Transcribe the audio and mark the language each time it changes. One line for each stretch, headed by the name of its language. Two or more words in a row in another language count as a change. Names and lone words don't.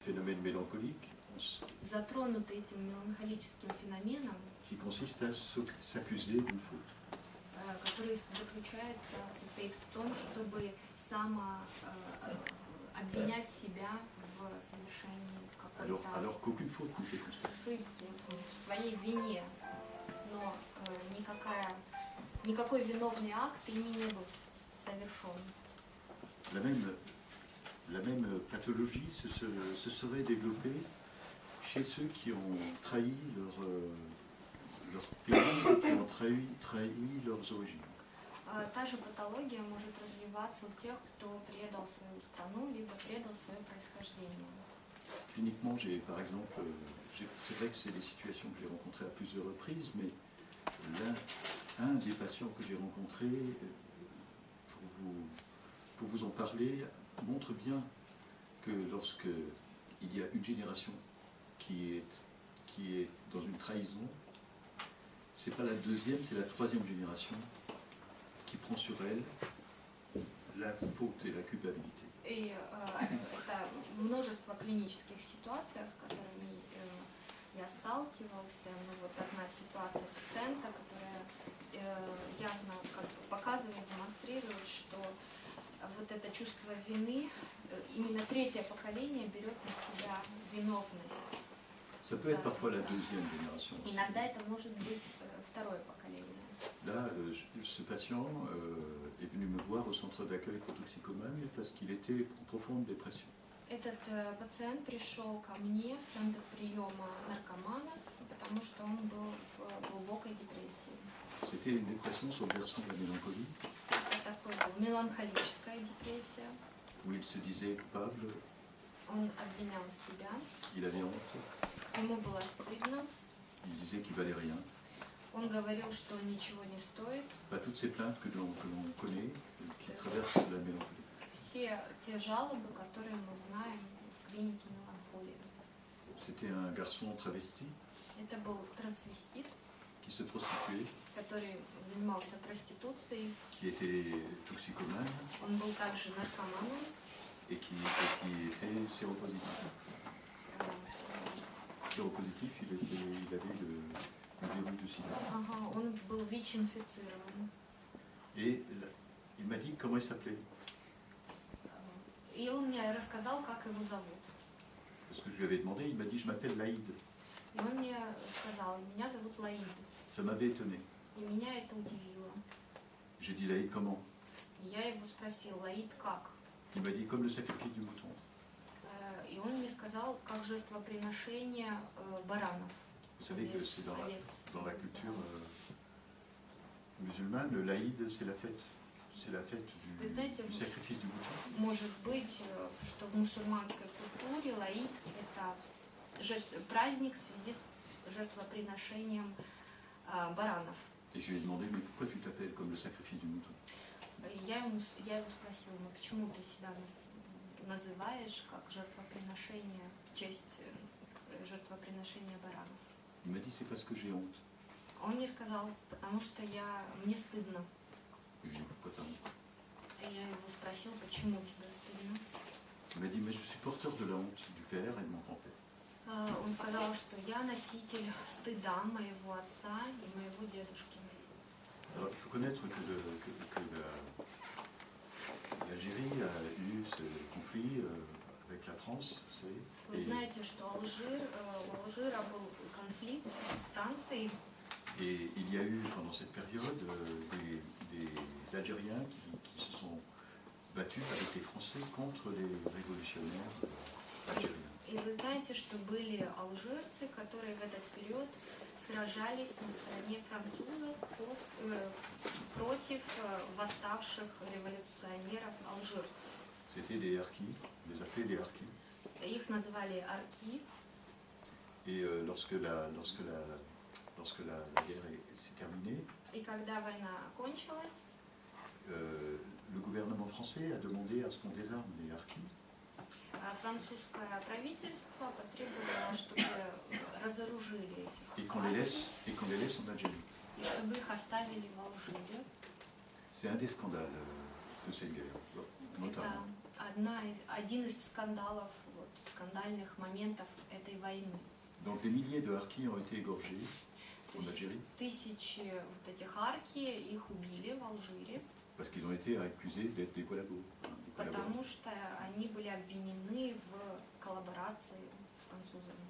French: phénomène mélancolique
Russian: затронуты этим меланхолическим феноменом,
French: qui consiste à s'accuser d'une faute.
Russian: который состоит в том, чтобы обвинять себя в совершении какой-то
French: Alors qu'aucune faute n'était constatée.
Russian: ошибки, в своей вине, но никакой виновный акт ими не был совершен.
French: La même pathologie se serait développée chez ceux qui ont trahi leur pays, qui ont trahi leurs origines.
Russian: Та же патология может развиваться у тех, кто предал свою страну, либо предал свое происхождение.
French: Cliniquement, par exemple, c'est vrai que c'est des situations que j'ai rencontrées à plusieurs reprises, mais un des patients que j'ai rencontré, pour vous en parler, montre bien que lorsque il y a une génération qui est dans une trahison, c'est pas la deuxième, c'est la troisième génération qui prend sur elle la faute et la culpabilité.
Russian: И это множество клинических ситуаций, с которыми я сталкивался. Ну, вот одна ситуация пациента, которая явно показывает, демонстрирует, что вот это чувство вины, именно третье поколение берет на себя виновность.
French: Ça peut être parfois la deuxième génération.
Russian: Иногда это может быть второе поколение.
French: Là, ce patient est venu me voir au centre d'accueil pour toxicomanes parce qu'il était en profonde dépression.
Russian: Этот пациент пришел ко мне в центр приема наркоманов, потому что он был в глубокой депрессии.
French: C'était une dépression sur le versant de la mélancolie.
Russian: Это такой был меланхолическая депрессия.
French: Où il se disait coupable.
Russian: Он обвинял себя.
French: Il avait honte.
Russian: Ему было стыдно.
French: Il disait qu'il valait rien.
Russian: Он говорил, что ничего не стоит.
French: Pas toutes ces plaintes que l'on connaît, qui traversent la mélancolie.
Russian: Все те жалобы, которые мы знаем в клинике меланхолии.
French: C'était un garçon travesti.
Russian: Это был трансвестит.
French: Qui se prostituait.
Russian: Который занимался проституцией.
French: Qui était toxicomane.
Russian: Он был также наркоманом.
French: Et qui était séropositif. Séropositif, il avait le virus du sida.
Russian: Ага, он был ВИЧ-инфицирован.
French: Et il m'a dit comment il s'appelait.
Russian: И он мне рассказал, как его зовут.
French: Parce que je lui avais demandé, il m'a dit je m'appelle Laïd.
Russian: И он мне сказал, меня зовут Лаид.
French: Ça m'avait étonné.
Russian: И меня это удивило.
French: J'ai dit Laïd comment?
Russian: И я его спросил, Лаид как?
French: Il m'a dit comme le sacrifice du mouton.
Russian: И он мне сказал, как жертвоприношение баранов.
French: Vous savez que c'est dans la culture musulmane, le Laïd, c'est la fête. C'est la fête du sacrifice du mouton.
Russian: Может быть, что в мусульманской культуре Лаид – это праздник в связи с жертвоприношением баранов.
French: Et je lui ai demandé, mais pourquoi tu t'appelles comme le sacrifice du mouton?
Russian: Я его спросила, ну почему ты себя называешь как жертвоприношение, в честь жертвоприношения баранов?
French: Il m'a dit, c'est parce que j'ai honte.
Russian: Он мне сказал, потому что мне стыдно.
French: Je lui ai dit, pourquoi t'as honte?
Russian: И я его спросил, почему тебе стыдно?
French: Il m'a dit, mais je suis porteur de la honte du père et de mon grand-père.
Russian: Он сказал, что я носитель стыда моего отца и моего дедушки.
French: Alors, il faut connaître que l'Algérie a eu ce conflit avec la France, vous savez.
Russian: Вы знаете, что у Алжира был конфликт с Францией.
French: Et il y a eu pendant cette période des Algériens qui se sont battus avec les Français contre les révolutionnaires algériens.
Russian: И вы знаете, что были алжирцы, которые в этот период сражались на стороне французов против восставших революционеров алжирцев.
French: C'était les harkis, on les appelait les harkis.
Russian: Их называли арки.
French: Et lorsque la guerre s'est terminée,
Russian: И когда война кончилась,
French: le gouvernement français a demandé à ce qu'on désarme les harkis.
Russian: Французское правительство потребовало, чтобы разоружили этих
French: et qu'on les laisse en Algérie.
Russian: И чтобы их оставили в Алжире.
French: C'est un des scandales de cette guerre, notamment.
Russian: Это один из скандалов вот, скандальных моментов этой войны.
French: Donc des milliers de harkis ont été égorgés
Russian: То en есть Algérie тысячи вот этих харки, их убили в Алжире,
French: parce qu'ils ont été accusés d'être des collabos. Des collaborateurs.
Russian: потому что они были обвинены в коллаборации с французами.